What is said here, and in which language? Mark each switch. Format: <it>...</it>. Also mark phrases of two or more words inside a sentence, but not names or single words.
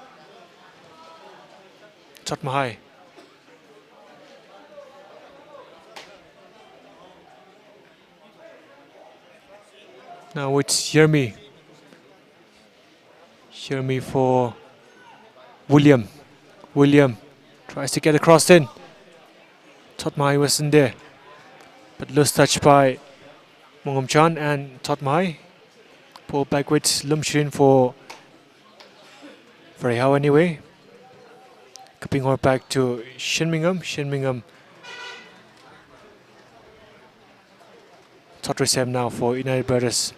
<en>Thot Mahai. Now it's Yermi. Yermi for William. William tries to get across in. Totmai wasn't there, but lost touch by Mongam Chan, and Totmai pull back with Lumshin for VAREIHAO anyway. Cupping her back to Shinmingham. Shinmingham. Totrisem now for United Brothers.</en>